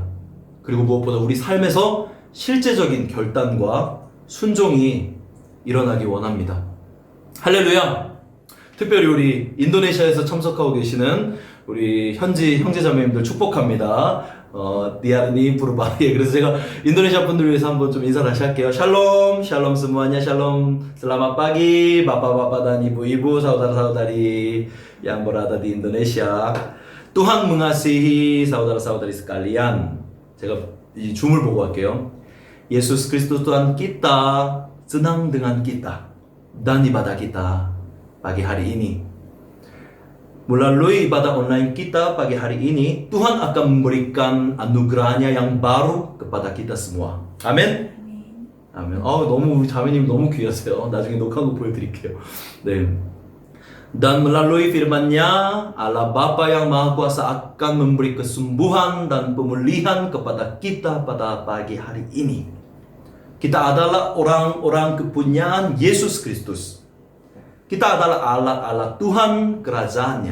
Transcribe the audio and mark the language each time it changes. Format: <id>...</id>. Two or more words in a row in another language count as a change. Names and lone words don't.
<ko>그리고 무엇보다 우리 삶에서 실제적인 결단과 순종이 일어나기 원합니다. 할렐루야! 특별히 우리 인도네시아에서 참석하고 계시는 우리 현지 형제자매님들 축복합니다. 디아르니 부르바. 예, 그래서 제가 인도네시아 분들 위해서 한번 좀 인사 다시 할게요.</ko> <he>שלום, שלום semuanya, 샬롬.</he> <id>Selamat pagi, bapak-bapak dan ibu-ibu, saudara-saudari yang berada di Indonesia. Tuhan mengasihi saudara-saudari sekalian.</id> <ko>제가 이 줌을 보고 할게요.</ko> <id>Yesus Kristus Tuhan kita senang dengan kita dan ibadah kita pagi hari ini. Melalui ibadah online kita pagi hari ini, Tuhan akan memberikan anugerahnya yang baru kepada kita semua.</id> <ko>아멘. 아멘. 너무 우리 자매님 너무 귀하세요. 나중에 녹화한 거 보여드릴게요. 네.</ko> <id>Dan melalui firman-Nya, Allah Bapa yang Maha Kuasa akan memberi kesembuhan dan pemulihan kepada kita pada pagi hari ini. Kita adalah orang-orang kepunyaan Yesus Kristus. Kita adalah alat-alat Tuhan kerajaannya.</id>